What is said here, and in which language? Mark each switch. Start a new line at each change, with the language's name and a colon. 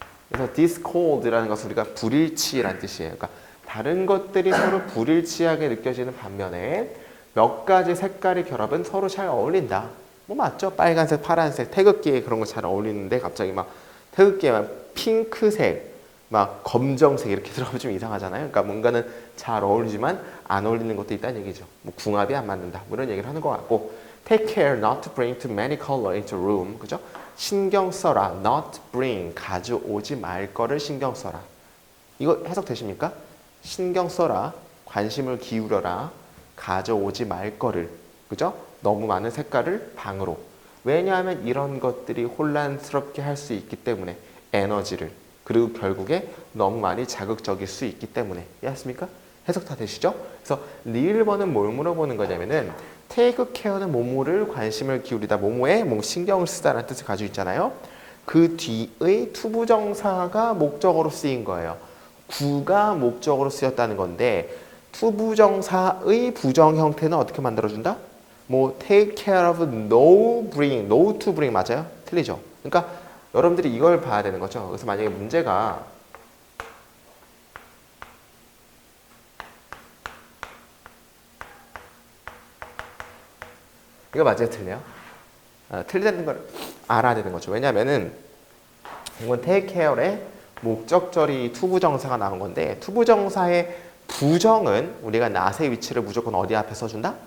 Korean: 그래서 discord라는 것은 우리가 불일치라는 뜻이에요. 그러니까 다른 것들이 서로 불일치하게 느껴지는 반면에 몇 가지 색깔의 결합은 서로 잘 어울린다. 맞죠? 빨간색, 파란색, 태극기에 그런 거 잘 어울리는데 갑자기 막 태극기에 막 핑크색, 막 검정색 이렇게 들어가면 좀 이상하잖아요. 그러니까 뭔가는 잘 어울리지만 안 어울리는 것도 있다는 얘기죠. 궁합이 안 맞는다. 이런 얘기를 하는 것 같고
English: take care not to bring too many color into room.
Korean: 그죠? 신경 써라.
English: not bring.
Korean: 가져오지 말 거를 신경 써라. 이거 해석되십니까? 신경 써라. 관심을 기울여라. 가져오지 말 거를. 그죠? 너무 많은 색깔을 방으로. 왜냐하면 이런 것들이 혼란스럽게 할 수 있기 때문에 에너지를. 그리고 결국에 너무 많이 자극적일 수 있기 때문에. 이해하십니까? 해석 다 되시죠? 그래서 리을번은 뭘 물어보는 거냐면은 take care는 뭐뭐를 관심을 기울이다. 뭐뭐에 신경을 쓰다라는 뜻을 가지고 있잖아요. 그 뒤의 투부정사가 목적어로 쓰인 거예요. 구가 목적어로 쓰였다는 건데 투부정사의 부정 형태는 어떻게 만들어준다?
English: take care of no bring, no to bring
Korean: 맞아요? 틀리죠? 그러니까 여러분들이 이걸 봐야 되는 거죠. 그래서 만약에 문제가 이거 맞아요? 틀려요? 틀리다는 걸 알아야 되는 거죠. 왜냐면은 이건 take care의 목적절이 투부정사가 나온 건데 투부정사의 부정은 우리가 not의 위치를 무조건 어디 앞에 써준다?